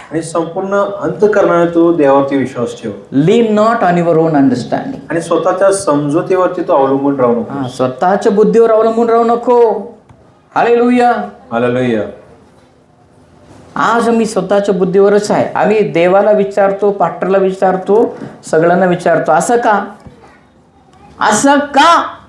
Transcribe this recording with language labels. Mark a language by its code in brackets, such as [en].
[mr] आणि संपूर्ण अंतःकरणाने तू देवावरती विश्वास ठेव, [en] lean not on your own understanding, [mr] आणि स्वतःच्या समजुतीवरती तू अवलंबून राहू नको। स्वतःच्या बुद्धीवर अवलंबून राहू नको। Hallelujah, hallelujah. आज आम्ही स्वतःच्या बुद्धीवरच आहे। आम्ही देवाला विचारतो, पास्टरला विचारतो, सगळ्यांना विचारतो, असं का, असं का?